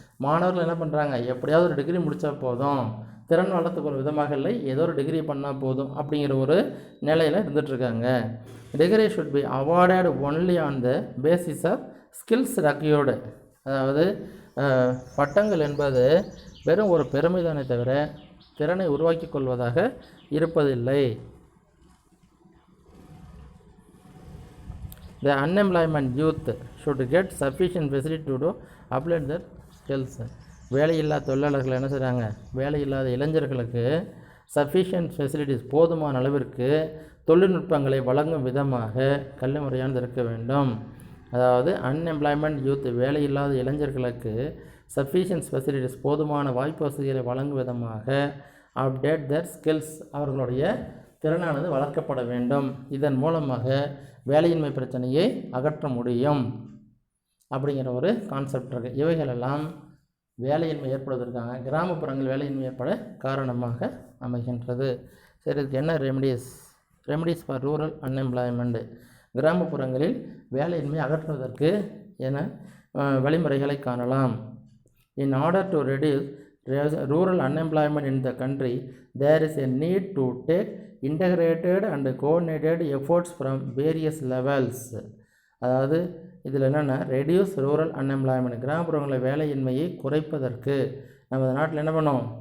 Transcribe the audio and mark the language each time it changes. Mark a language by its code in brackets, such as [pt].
[ta] மாணவர்கள் என்ன பண்ணுறாங்க, எப்படியாவது ஒரு டிகிரி முடித்தா போதும், திறன் வளர்த்துக்கிற விதமாக இல்லை, ஏதோ ஒரு டிகிரி பண்ணால் போதும் அப்படிங்கிற ஒரு நிலையில் இருந்துகிட்ருக்காங்க. [en] Degree should be awarded only on the basis of skills required. [ta] அதாவது பட்டங்கள் என்பது வெறும் ஒரு பெருமைதானே தவிர திறனை உருவாக்கி கொள்வதாக இருப்பதில்லை. [en] The unemployment youth should get sufficient facility to apply their skills. [ta] வேலையில்லா தொழிலாளர்கள் என்ன செய்கிறாங்க, வேலையில்லாத இளைஞர்களுக்கு [en] sufficient facilities, [ta] போதுமான அளவிற்கு தொழில்நுட்பங்களை வழங்கும் விதமாக கல்வி முறையானது இருக்க வேண்டும். அதாவது [en] unemployment youth, [ta] வேலையில்லாத இளைஞர்களுக்கு [en] sufficient facilities, [ta] போதுமான வாய்ப்பு வசதிகளை வழங்கும் விதமாக [en] update their skills, [ta] அவர்களுடைய திறனானது வளர்க்கப்பட வேண்டும். இதன் மூலமாக வேலையின்மை பிரச்சனையை அகற்ற முடியும் அப்படிங்கிற ஒரு கான்செப்ட் இருக்குது. இவைகளெல்லாம் வேலையின்மை ஏற்படுவதற்காக கிராமப்புறங்கள் வேலையின்மை ஏற்பட காரணமாக அமைகின்றது. சரி, இதுக்கு என்ன [en] Remedies for rural unemployment? [ta] கிராமப்புறங்களில் வேலையின்மை அகற்றுவதற்கு என வழிமுறைகளை காணலாம். [en] In order to reduce rural unemployment in the country, there is a need to take integrated and coordinated efforts from various levels. [ta] அதாவது இதில் என்னென்னா [en] reduce rural unemployment, [ta] கிராமப்புறங்களில் வேலையின்மையை குறைப்பதற்கு நமது நாட்டில் என்ன பண்ணோம்?